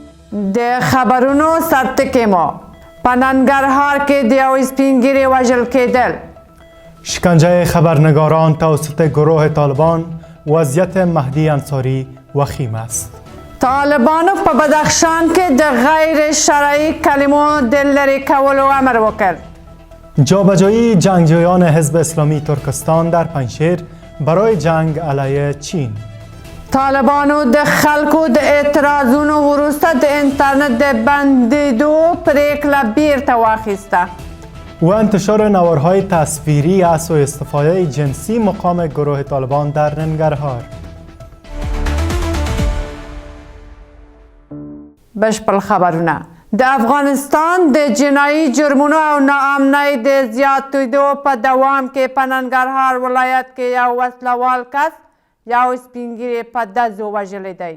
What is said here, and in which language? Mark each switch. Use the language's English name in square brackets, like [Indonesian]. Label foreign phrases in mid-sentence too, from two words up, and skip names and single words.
[Pashto] د خبرونو سرټکی مو په ننګرهار کې د یو سپینږیري وژل کېدل. [Persian] شکنجه خبرنگاران توسط گروه طالبان، وضعیت مهدی انصاری وخیم است. [Pashto] طالبانو په بدخشان کې د غیر شرعی کلمو د لرې کولو امر وکړ. [Persian] جابجایی جنگجویان حزب اسلامی ترکستان در پنجشیر برای جنگ علیه چین. [Pashto] طالبانو د خلکو د اعتراضونو وروسته د اینترنت د بندیدو پریکړه بیرته واخیسته. [Persian] و انتشار نوارهای تصویری از سوء استفاده جنسی مقام گروه طالبان در ننگرهار. [Pashto] بشپړ خبرونه. د افغانستان د جنایي جرمونو او ناامنۍ د زیاتېدو په دوام کې په ننګرهار ولایت کې یو وسلوال کس یو سپینږیري په ډزو وژلی دی.